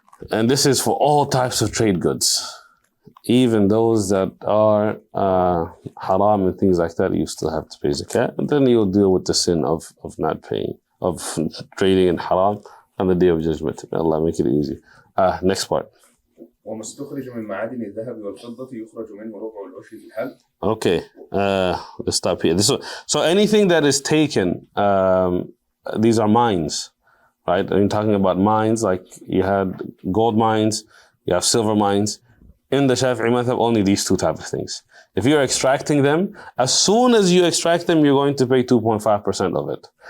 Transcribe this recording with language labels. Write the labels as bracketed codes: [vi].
[en] And this is for all types of trade goods. Even those that are haram and things like that, you still have to pay zakat. And then you'll deal with the sin of not paying, of trading in haram on the day of judgment. May Allah make it easy. Next part. [ar] وما استخرج من معادن الذهب والفضة يخرج منه ربع العشر في الحل. [en] Okay, let's stop here. So anything that is taken, these are mines, right? I'm talking about mines, like you had gold mines, you have silver mines. In the Shafi'i madhab, only these two types of things. If you're extracting them, as soon as you extract them, you're going to pay 2.5% of it.